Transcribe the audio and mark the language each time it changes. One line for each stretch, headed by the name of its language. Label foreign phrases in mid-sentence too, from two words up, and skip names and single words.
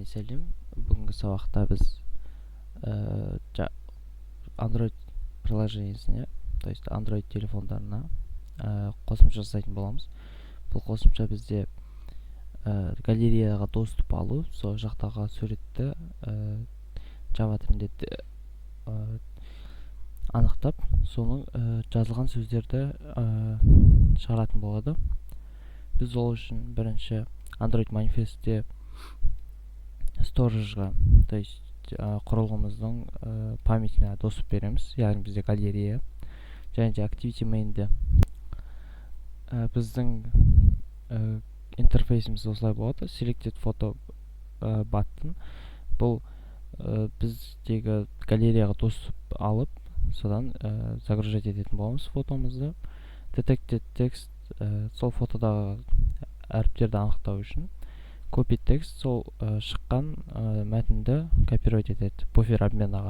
Kazakh: сәлем. Бүгінгі сабақта біз Android приложениесіне,
Russian: то есть
Kazakh: Android телефондарына қосымша жасайтын боламыз. Бұл қосымша бізде галереяға доступ алу, сол жақтағы суретті Java тілінде анықтап, соның жазылған сөздерді шығаратын болады. Біз ол үшін бірінші Android манифестте сторажға,
Russian: то есть
Kazakh: құрылғымыздың памятіне доступ береміз, яғни бізде галерея, және де Activity Main'де біздің интерфейсіміз осылай болады.
English: Selected Photo button.
Kazakh: Бұл біздегі галереяға доступ алып, содан загружать ететін боламыз фотомызды.
English: Detected Text,
Kazakh: сол фотодағы әріптерді анықтау үшін.
English: Copy Text,
Kazakh: сол шыққан мәтінді копировать етеді
Russian: буфер обменаға.